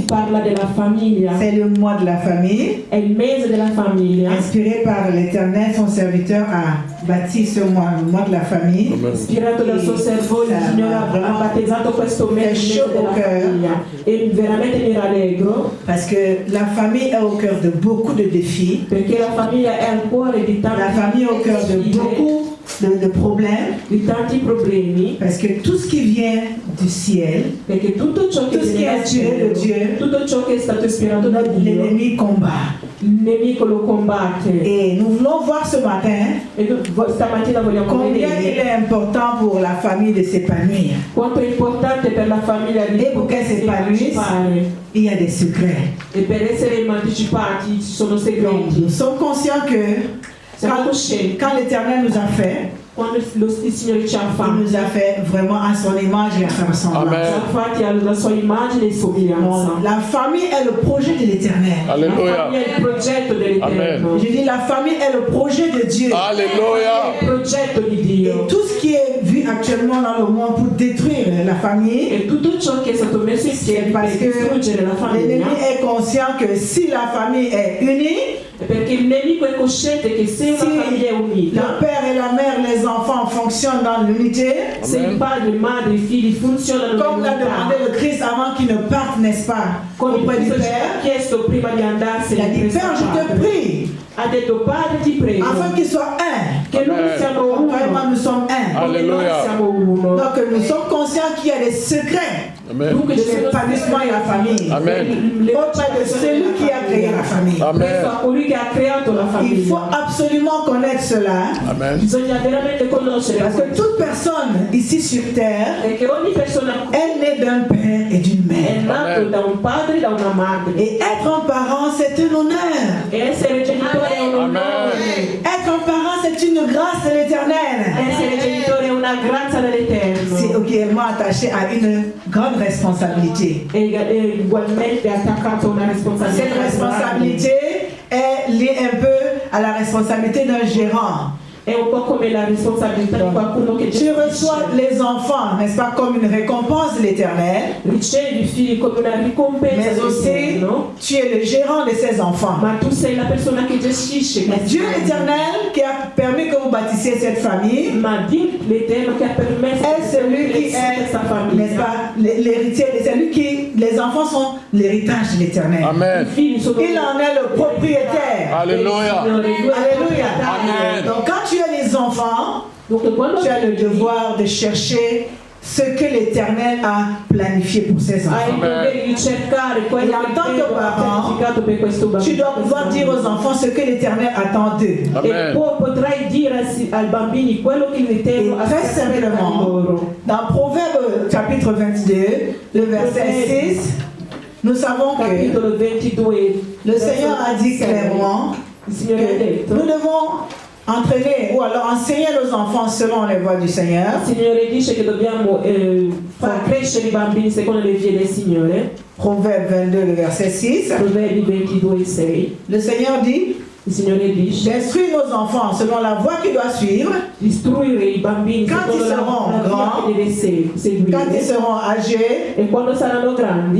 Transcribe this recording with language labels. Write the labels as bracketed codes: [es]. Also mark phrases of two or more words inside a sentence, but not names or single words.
[it] parla della famiglia. [fr] C'est le mois de la famille. [it] È il mese della famiglia. [fr] Inspiré par l'Éternel, son serviteur a bâti ce mois, le mois de la famille. [it] Ispirato dal suo servore, il Signore ha battezzato questo mese della famiglia. E veramente mi rallegro. [fr] Parce que la famille est au cœur de beaucoup de défis. [it] Perché la famiglia è al cuore di tanti. [fr] La famille est au cœur de beaucoup de problèmes. [it] Di tanti problemi. [fr] Parce que tout ce qui vient du ciel, [it] perché tutto ciò che è ispirato da Dio, tutto ciò che è stato ispirato da Dio, [fr] l'ennemi combat. [it] Il nemico lo combatte. [fr] Et nous voulons voir ce matin [it] stamattina vogliamo [fr] combien [it] vedere [fr] il est important pour la famille de s'épanouir. [it] Quanto è importante per la famiglia di potersi emancipare. [fr] Il y a des secrets. [it] E per essere emancipati ci sono segreti. [fr] Nous sommes conscients que quand l'Éternel nous a fait, [it] quando il Signore ci ha fatto, [fr] il nous a fait vraiment à son image et à sa ressemblance. [it] Ci ha fatti alla sua immagine e somiglianza. [fr] La famille est le projet de l'Éternel. [it] Alléluia. [fr] La famille [it] è il progetto dell'Eterno. [fr] Je dis la famille est le projet de Dieu. Alléluia. [it] Il progetto di Dio. [fr] Et tout ce qui est vu actuellement dans le monde pour détruire la famille, [it] e tutto ciò che è stato messo insieme [fr] parce [it] per distruggere la famiglia. [fr] L'ennemi est conscient que si la famille est unie, [it] perché il nemico è cosciente che se una famiglia è unita, [fr] le père et la mère, les enfants fonctionnent dans l'unité, [it] se il padre, il madre, i figli funzionano [fr] comme l'a demandé le Christ avant qu'il ne parte, n'est-ce pas, auprès du Père. [it] Chiesto prima di andarsene, [fr] il a dit, Père, je te prie, [it] ha detto Padre ti prego, [fr] afin qu'ils soient un, [it] che noi siamo uno, [fr] vraiment nous sommes un. Alléluia. [it] Siamo uno. [fr] Donc nous sommes conscients qu'il y a des secrets de l'épanouissement de la famille. Auprès de celui qui a créé la famille. [it] Colui che ha creato la famiglia. [fr] Il faut absolument connaître cela. [it] Bisogna veramente conoscere. [fr] Parce que toute personne ici sur terre [it] perché ogni persona [fr] est née d'un père et d'une mère. [it] È nato da un padre e da una madre. [fr] Et être un parent, c'est un honneur. [it] E essere genitore è un onore. [fr] Être un parent, c'est une grâce de l'Éternel. [it] Essere genitore è una grazia dell'Eterno. [fr] C'est également attaché à une grande responsabilité. [it] È ugualmente attaccato a una responsabilità. [fr] Cette responsabilité est liée un peu à la responsabilité d'un gérant. [it] È un po' come la responsabilità di qualcuno che [fr] tu reçois les enfants, n'est-ce pas, comme une récompense de l'Éternel. [it] Ricevi i figli come una ricompensa. [fr] Mais aussi, tu es le gérant de ces enfants. [it] Ma tu sei la persona che gestisce. [fr] Dieu l'Éternel qui a permis que vous bâtissiez cette famille. [it] Ma Dio l'Eterno che ha permesso [fr] est celui qui est, n'est-ce pas, l'héritier, c'est lui qui, les enfants sont l'héritage de l'Éternel. Amen. Il en est le propriétaire. Alléluia. Alléluia. Amen. Donc quand tu as les enfants, tu as le devoir de chercher ce que l'Éternel a planifié pour ses enfants. Et en tant que parent, tu dois pouvoir dire aux enfants ce que l'Éternel attend d'eux. [it] Et potrai dire ai bambini quello che l'Eterno [fr] très simplement, dans Proverbe chapitre 22, le verset 6, nous savons que le Seigneur a dit clairement que nous devons entraîner ou alors enseigner nos enfants selon les voies du Seigneur. [it] Il Signore dice che dobbiamo far crescere i bambini secondo le vie del Signore. [fr] Proverbe 22, le verset 6. [it] Proverbi 22, 6. [fr] Le Seigneur dit, [it] il Signore dice, [fr] d'instruire nos enfants selon la voie qu'ils doivent suivre. [it] Istruire i bambini [fr] quand ils seront grands, quand ils seront âgés, [it] e quando saranno grandi,